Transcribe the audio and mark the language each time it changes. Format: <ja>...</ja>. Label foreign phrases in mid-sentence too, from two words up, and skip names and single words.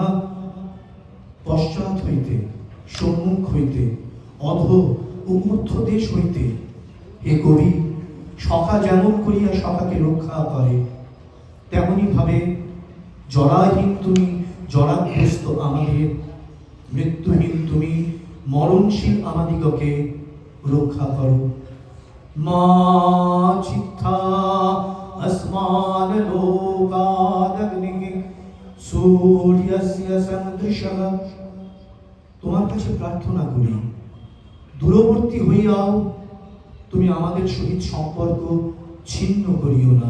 <bn>পশ্চাৎ হইতে, সম্মুখ হইতে, অধ ও ঊর্ধ্ব দেশ হইতে হে কবি, সখা যেমন করিয়া সখাকে রক্ষা করে, তেমনি ভাবে জরাহীন তুমি জরাগ্রস্ত আমাদের, মৃত্যুহীন তুমি মরণশীল আমাদিগকে রক্ষা করো।</bn> <sa>মা চিত্তা अस्मान लोकादग्निः सूर्यस्य सदृशः।</sa> <bn>তোমার কাছে প্রার্থনা করি, দূরবর্তী হইয়াও তুমি আমাদের সহিত সম্পর্ক ছিন্ন করিও না।</bn>